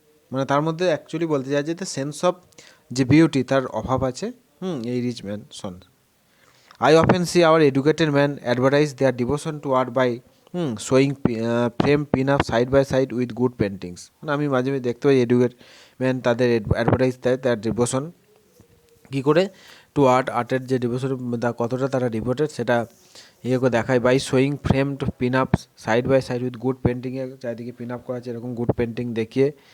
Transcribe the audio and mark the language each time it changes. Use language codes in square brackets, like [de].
[bn] মানে তার মধ্যে অ্যাকচুয়ালি বলতে চাই যে সেন্স অফ যে বিউটি তার অভাব আছে, এই rich Manson. [en] I often see our educated men advertise their devotion to art by showing frame pin-up side by side with good paintings. [bn] মানে আমি মাঝে মাঝে দেখতে পাই এডুকেট ম্যান তাদের অ্যাডভার্টাইজ দেয় তার ডিভোশন কী করে, টু আর্টের যে ডিভোশন কতটা তারা ডিভোটেড সেটা ইয়ে করে দেখায়, [en] by showing framed pin up side by side with good পেন্টিংয়ে [bn] চারিদিকে পিন আপ করা আছে এরকম গুড পেন্টিং দেখিয়ে।